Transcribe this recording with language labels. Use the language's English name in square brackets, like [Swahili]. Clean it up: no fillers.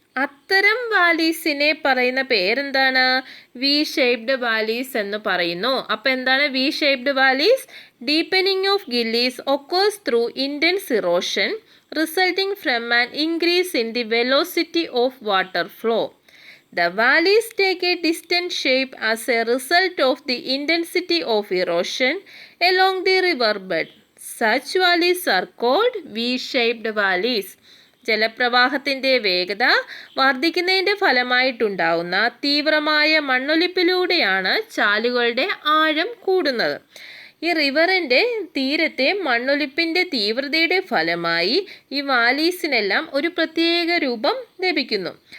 [Malayalam] അത്തരം വാലീസിനെ പറയുന്ന പേരെന്താണ്? വി ഷേപ്ഡ് വാലീസ് എന്ന് പറയുന്നു. അപ്പോൾ എന്താണ് V shaped valleys? [English] Deepening of gullies occurs through intense erosion resulting from an increase in the velocity of water flow. The valleys take a distant shape as a result of the intensity of erosion along the riverbed. Such valleys are called V-shaped valleys. [Malayalam] ജലപ്രവാഹത്തിൻ്റെ വേഗത വർദ്ധിക്കുന്നതിൻ്റെ ഫലമായിട്ടുണ്ടാവുന്ന തീവ്രമായ മണ്ണൊലിപ്പിലൂടെയാണ് ചാലുകളുടെ ആഴം കൂടുന്നത്. ഈ റിവറിൻ്റെ തീരത്തെ മണ്ണൊലിപ്പിൻ്റെ തീവ്രതയുടെ ഫലമായി ഈ വാലീസിനെല്ലാം ഒരു പ്രത്യേക രൂപം ലഭിക്കുന്നു.